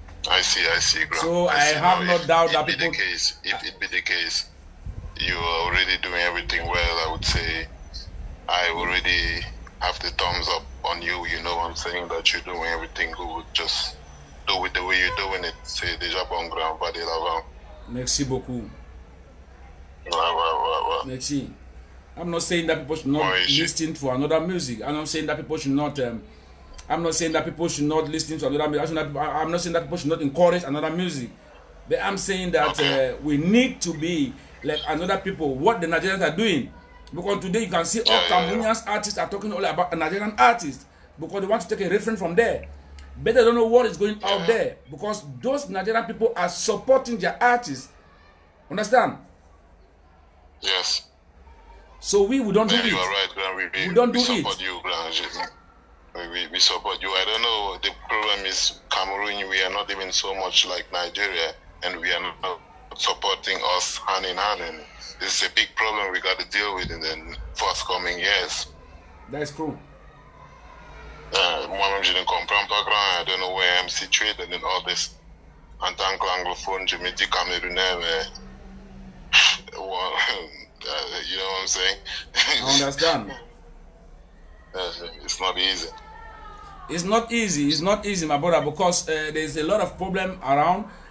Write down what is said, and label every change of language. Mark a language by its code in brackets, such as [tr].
[en] I see, bro. So I see. have Now, no doubt that if people. it be the case, you are already doing everything well. I would say I already have the thumbs up on you. You know what I'm saying? That you're doing everything good. Just do it the way you're doing it. [fr] C'est déjà bon grand, pas de l'avant. Merci beaucoup. Ouais. Merci. [en] I'm not saying that people should not listen to another music. I'm not saying that people should not. I'm not saying that people should not listen to another music. I'm not saying that people should not encourage another music. But I'm saying that we need to be like another people. What the Nigerians are doing, because today you can see all Cameroonian artists are talking all about Nigerian artists because they want to take a reference from there. But they don't know what is going out there because those Nigerian people are supporting their artists. Understand? Yes. So we don't do it. You are right, Grand. We don't do it. We it. support you, Grand. We support you. I don't know. The problem is Cameroon. We are not even so much like Nigeria, and we are not supporting us hand in hand. And this is a big problem we got to deal with in the forthcoming years. That's true. [fr] Moi-même, je ne comprends pas, Grand. [en] I don't know where I'm situated in all this. [fr] En tant qu'anglophone, je me dis Camerounais, mais [en] you know what I'm saying? I understand. It's not easy. It's not easy. It's not easy, my brother, because there's a lot of problem around.